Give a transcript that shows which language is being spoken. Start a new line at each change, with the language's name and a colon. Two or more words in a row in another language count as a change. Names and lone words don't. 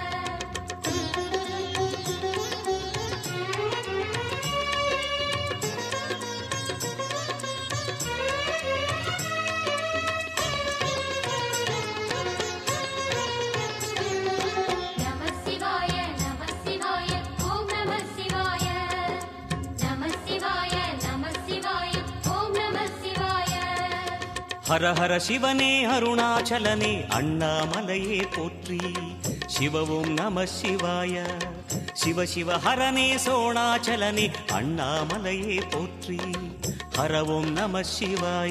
Sanskrit: नमः शिवाय नमः शिवाय ॐ नमः शिवाय नमः शिवाय नमः शिवाय ॐ नमः शिवाय
Tamil: ஹர ஹர சிவனே அருணாச்சலனே அண்ணாமலையே போற்றி சிவவும் நம சிவாய சிவ சிவ ஹரனே சோணாச்சலனே அண்ணாமலையே போற்றி ஹரவும் நம சிவாய